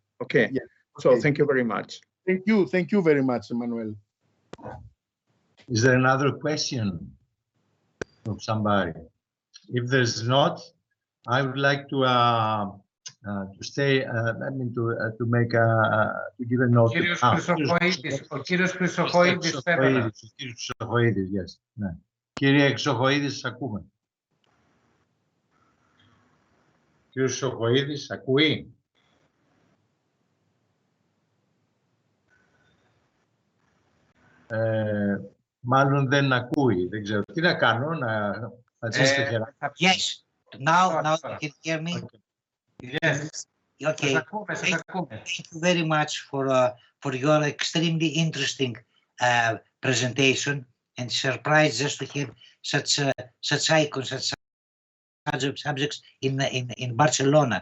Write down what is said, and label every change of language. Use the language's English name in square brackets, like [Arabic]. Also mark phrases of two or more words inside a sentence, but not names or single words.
[English] Okay. Yeah. So thank you very much. Thank you very much, Manuel. Is there another question from somebody? If there's not, I would like to stay. I mean to make to give a note. [Greek] Ο κύριος Χρυσοχοΐδης πέρα. [English] Yes. Ναι. [Greek] Κύριε Χρυσοχοΐδη, σας ακούμε. Κύριος Χρυσοχοΐδης, ακούει? Μάλλον δεν ακούει. Δεν ξέρω. Τι να κάνω, να πατήσω το χέρι. [English] Yes. Now you can hear me? Yes. Okay. Thank you very much for your extremely interesting presentation, and surprised just to have such icons, such subjects in Barcelona.